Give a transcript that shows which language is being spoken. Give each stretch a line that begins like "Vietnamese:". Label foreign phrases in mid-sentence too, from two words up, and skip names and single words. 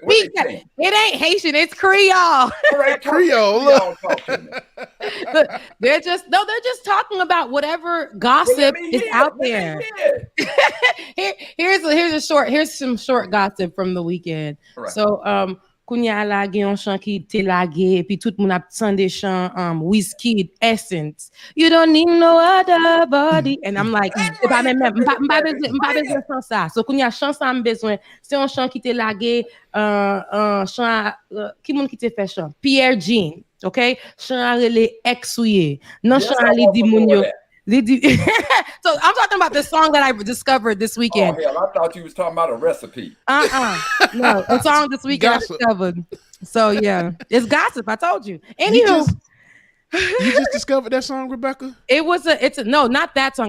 English: It ain't Haitian, it's Creole. All right, Creole. They're just talking about whatever gossip is out there. Here's some short gossip from the weekend. Right.
Haitian Creole: So Kounya la gen yon chan ki te lage, puis tout moun ap tande chan Wizkid Essence.
English: You don't need no other body. And I'm like,
Haitian Creole: m'pa bezwen chan sa. So Kounya chan sa m'bezwen, se yon chan ki te lage, chan, ki moun ki te fe chan? Pierre Jean, okay? Chan a rele Exouye. Non chan a li di moun yo.
English: So I'm talking about the song that I discovered this weekend. Oh, hell, I thought you was talking about a recipe. No, a song this weekend I discovered. So yeah, it's gossip. I told you. Anywho, you just discovered that song, Rebecca? No, not that song.